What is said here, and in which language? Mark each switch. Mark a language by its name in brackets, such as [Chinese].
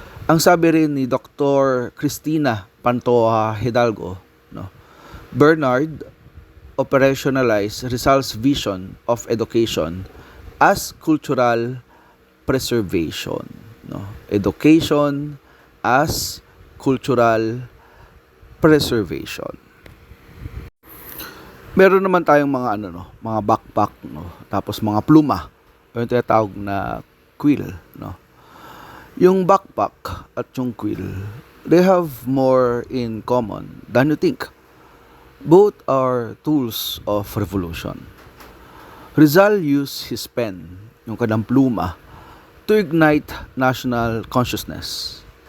[Filipino] Ang sabi rin ni [English] Dr. Cristina Pantoja Hidalgo, no, Bernard operationalized Rizal's vision of education as cultural preservation, no. Education as cultural preservation. [Filipino] Meron naman tayong mga mga backpack, no, tapos mga pluma, o yung tinatawag na quill, no. Yung backpack at yung quill, [English] they have more in common than you think. Both are tools of revolution. Rizal used his pen, [Filipino] yung kanyang pluma, [English] to ignite national consciousness.